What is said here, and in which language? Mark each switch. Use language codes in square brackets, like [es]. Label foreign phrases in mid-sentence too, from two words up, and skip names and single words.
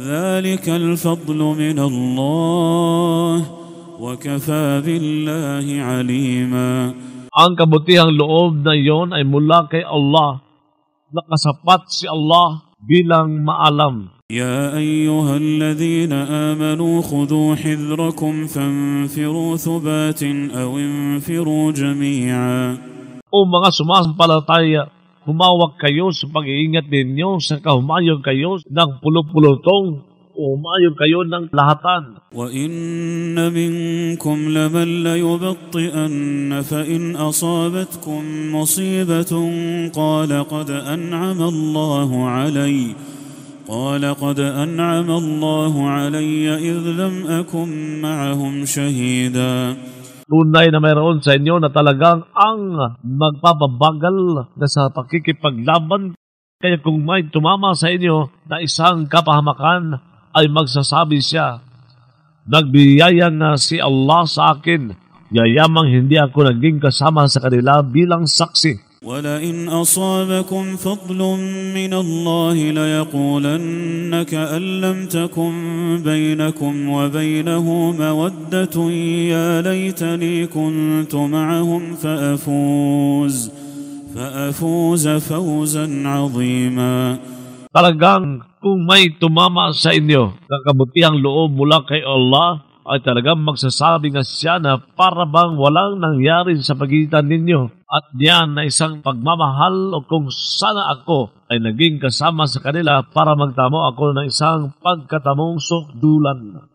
[ar] ذلك الفضل من الله وكفى بالله عليما. [tl] Ang kabutihang loob na iyon ay mula kay Allah. Nakasapat si Allah bilang maalam. [ar] يا أيها الذين آمنوا خذوا حذركم فانفروا ثبات أو انفروا جميعا. [tl] O mga sumasampalataya, humawak kayo sa pag-iingat ninyo sa kahumayog kayo ng pulupulutong o humayog kayo ng lahatan. [ar] وإن منكم لمن ليبطئن فإن أصابتكم مصيبة قال قد أنعم الله علي إذ لم أكن معهم شهيدا. [tl] Tunay na mayroon sa inyo na talagang ang magpapabagal na sa pakikipaglaban. Kaya kung may tumama sa inyo na isang kapahamakan, ay magsasabi siya, nagbiyaya na si Allah sa akin, yayamang hindi ako naging kasama sa kanila bilang saksi. [ar] وَلَئِنْ أَصَابَكُمْ فَضْلٌ مِّنَ اللَّهِ لَيَقُولَنَّ كَأَن لَّمْ تَكُن بَيْنَكُمْ وَبَيْنَهُ مَوَدَّةٌ يَا لَيْتَنِي كُنتُ مَعَهُمْ فَأَفُوزَ فَوْزًا عَظِيمًا. [tl] Talagang kung may tumama sa inyo ng kabutihang loob mula kay Allah, ay talagang magsasabi nga siya na para bang walang nangyari sa pagitan ninyo at diyan na isang pagmamahal o kung sana ako ay naging kasama sa kanila para magtamo ako ng isang pagkatamong sukdulan.